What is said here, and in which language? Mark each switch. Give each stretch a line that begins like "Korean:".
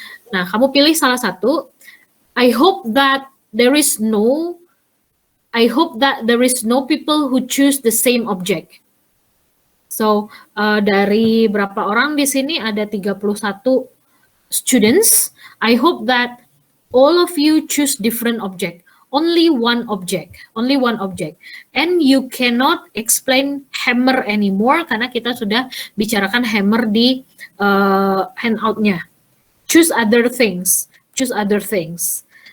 Indonesian: Nah, kamu pilih salah satu.
English: I hope that there is no people who choose the same object.
Indonesian: So, dari berapa orang di sini ada 31 students.
English: I hope that all of you choose different object. Only one object. And you cannot explain hammer anymore
Indonesian: karena kita sudah bicarakan hammer di handout-nya.
English: Choose other things.